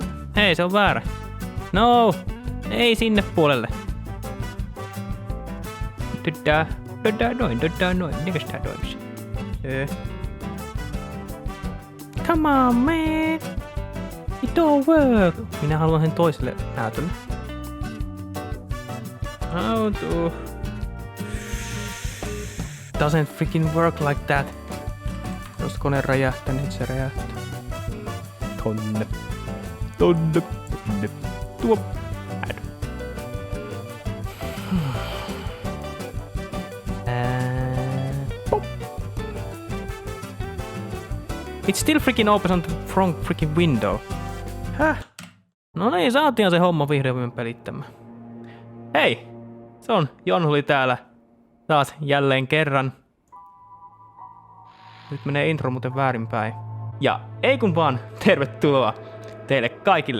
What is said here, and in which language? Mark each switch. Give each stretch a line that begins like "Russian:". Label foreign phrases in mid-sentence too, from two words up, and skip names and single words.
Finnish: Hei, se on väärä. No, ei sinne puolelle. Noin. Mikäs tää toimisi?
English: Come on, man. It don't work.
Finnish: Minä haluan sen toiselle näytölle.
English: How to... Doesn't freaking work like that.
Finnish: Jos kone räjähtää, niin se räjähtää. Tonne. Tuo.
English: It still freaking opens on the front freaking window.
Finnish: Häh? No niin, saatiin se homma vihdoin pelittämään. Hei! Se on Jonhuli täällä. Taas jälleen kerran. Nyt menee intro muuten väärinpäin. Ja ei kun vaan tervetuloa teille kaikille.